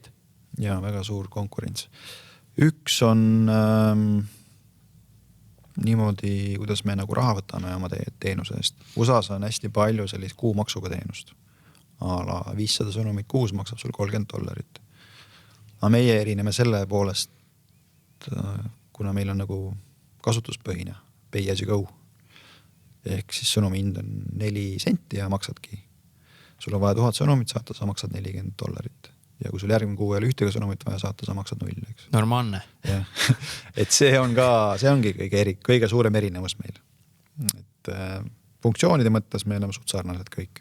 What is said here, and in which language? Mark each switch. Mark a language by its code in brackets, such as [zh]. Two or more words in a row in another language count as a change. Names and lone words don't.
[et] Ja, väga suur konkurents. Üks on niimoodi, kuidas me nagu raha võtame oma teenuse eest. USAs on hästi palju sellist kuumaksuga teenust. 500 sõnumit kuus maksab sul $30. Aga meie erineme selle poolest kuna meil on nagu kasutuspõhine [en] pay as you go [et] ehk siis sõnumi hind on 4 senti ja maksadki. Sul on vaja 1000 sõnumit saata, sa maksad $40. Ja kui sul järgmine kuu ei ole ühtegi sõnumit vaja saata, sa maksad 0, eks. Normaalne. Et see ongi kõige suurem erinevus meil. Et funktsioonide mõttes me oleme suht sarnased kõik.